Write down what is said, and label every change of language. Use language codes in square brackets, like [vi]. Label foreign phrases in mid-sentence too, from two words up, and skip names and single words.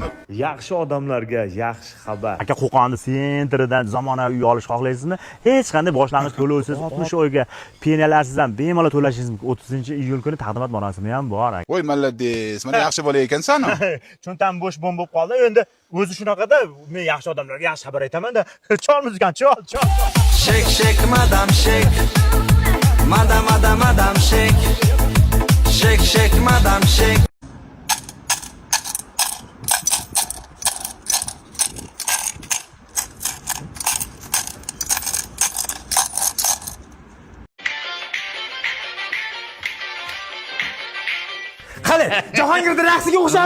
[uz] Yaxshi odamlarga yaxshi xabar. Aka Qo'qonni sentridan zamonaviy uy olish xohlaysizmi? Hech qanday boshlang'ich to'lovsiz 60 oyga peniyalarsiz ham bemalol to'lashingiz mumkin. 30-iyul kuni taqdimot marosimi ham bor. Voy malladis, mana yaxshi bola ekansan. Cho'ntam bo'sh bo'm bo'lib qoldi. Endi o'zi shunaqada men yaxshi odamlarga yaxshi xabar aytaman-da. Chol muzikant, chol. Shek shek madam shek. Madam shek. Shek shek madam shek. Qani, Jahongirda raqsiga o'xshadi.